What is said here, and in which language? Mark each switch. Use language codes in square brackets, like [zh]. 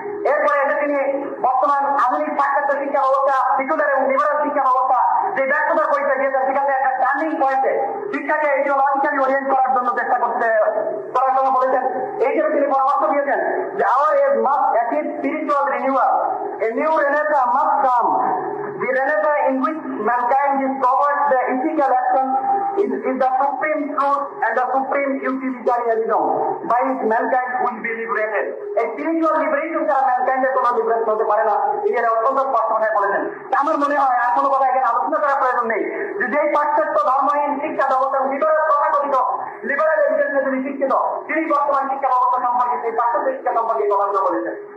[bn] এরপরে এসে তিনি বর্তমান আধুনিক পাশ্চাত্য শিক্ষা ব্যবস্থা, সেকুলার এবং লিবারাল শিক্ষা ব্যবস্থা যে ব্যর্থতার পরিচয় দিয়েছেন সেখানে একটা টার্নিং পয়েন্টে শিক্ষাকে ইডিওলজিক্যালি ওরিয়েন্ট করার জন্য চেষ্টা করার জন্য বলেছেন। এই হিসেবে তিনি পরামর্শ দিয়েছেন যে [en] our age must achieve spiritual renewal. A new renaissance must come. The renaissance in which mankind is towards the ethical action is the supreme truth and the supreme utilitarianism by which mankind will be liberated. A spiritual liberation [bn] ছাড়া mankind এর কোনো liberation হতে পারে না। এর অত্যন্ত স্পষ্ট ভাবে বলেছেন। আমার মনে হয় আর কোনো কথা এখানে আলোচনা করার প্রয়োজন নেই যে যেই পাশ্চাত্য ধর্মহীন শিক্ষা ব্যবস্থা লিবারাল তথাকথিত লিবারাল এডুকেশনে যিনি শিক্ষিত তিনি বর্তমান শিক্ষা ব্যবস্থা সম্পর্কে সেই পাশ্চাত্য শিক্ষা সম্পর্কে কথাগুলো বলেছেন।